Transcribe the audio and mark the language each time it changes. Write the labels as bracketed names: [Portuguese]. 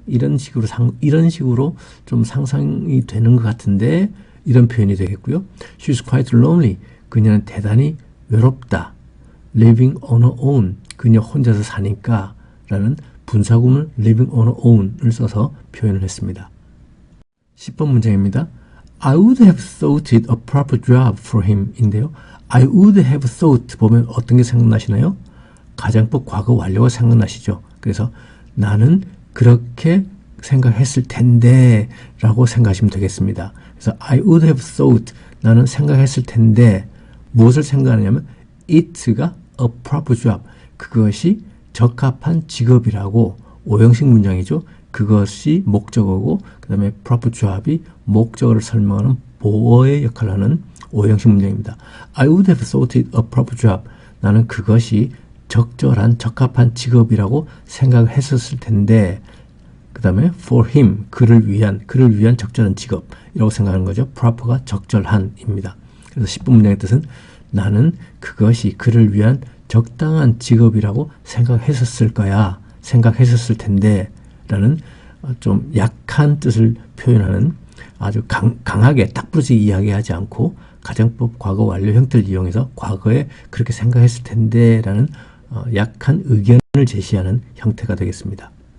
[Korean] 이런 식으로 좀 상상이 되는 것 같은데 이런 표현이 되겠고요. [English] She's quite lonely. [Korean] 그녀는 대단히 외롭다. [English] Living on her own. [Korean] 그녀 혼자서 사니까 라는 분사구문 living on her own을 써서 표현을 했습니다. 10번 문장입니다. [English] I would have thought it a proper job for him 인데요. I would have thought [Korean] 보면 어떤 게 생각나시나요? 가정법 과거 완료가 생각나시죠? 그래서 나는 그렇게 생각했을 텐데 라고 생각하시면 되겠습니다. 그래서 [English] I would have thought [Korean] 나는 생각했을 텐데 무엇을 생각하냐면 it가 a proper job 그것이 적합한 직업이라고 오형식 문장이죠. 그것이 목적어고 그 다음에 proper job이 목적어를 설명하는 보어의 역할을 하는 오형식 문장입니다. [English] I would have thought it a proper job. [Korean] 나는 그것이 적절한 적합한 직업이라고 생각을 했었을 텐데 그 다음에 [English] for him [Korean] 그를 위한 적절한 직업이라고 생각하는 거죠. proper가 적절한입니다. 그래서 10번 문장의 뜻은 나는 그것이 그를 위한 적당한 직업이라고 생각했었을 텐데 라는 좀 약한 뜻을 표현하는 아주 강하게 딱 부러지게 이야기하지 않고 가정법 과거 완료 형태를 이용해서 과거에 그렇게 생각했을 텐데 라는 약한 의견을 제시하는 형태가 되겠습니다.